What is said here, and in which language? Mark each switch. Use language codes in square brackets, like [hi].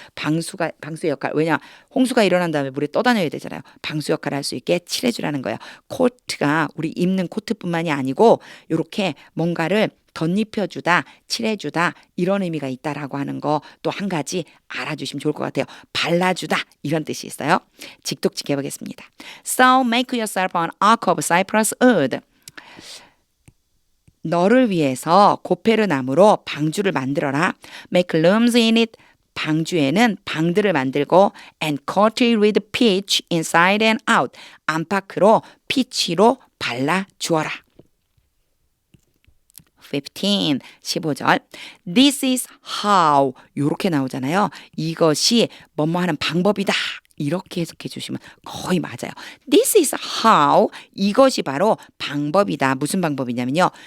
[ko] 방수의 역할. 왜냐? 홍수가 일어난 다음에 물에 떠다녀야 되잖아요. 방수 역할을 할 수 있게 칠해주라는 거예요. 코트가 우리 입는 코트뿐만이 아니고 이렇게 뭔가를 덧입혀주다, 칠해주다 이런 의미가 있다라고 하는 거 또 한 가지 알아주시면 좋을 것 같아요. 발라주다 이런 뜻이 있어요. 직독직 해보겠습니다. [en] So make yourself an ark of cypress wood. [ko] 너를 위해서 고페르 나무로 방주를 만들어라. [en] Make looms in it. [ko] 방주에는 방들을 만들고 [en] and coated with pitch inside and out. [ko] 안팎으로 피치로 발라 주어라. 15절. [en] This is how. [ko] 요렇게 나오잖아요. 이것이 뭐뭐 하는 방법이다. 이렇게 해석해 주시면 거의 맞아요. [en] This is how. [ko] 이것이 바로 방법이다. 무슨 방법이냐면요.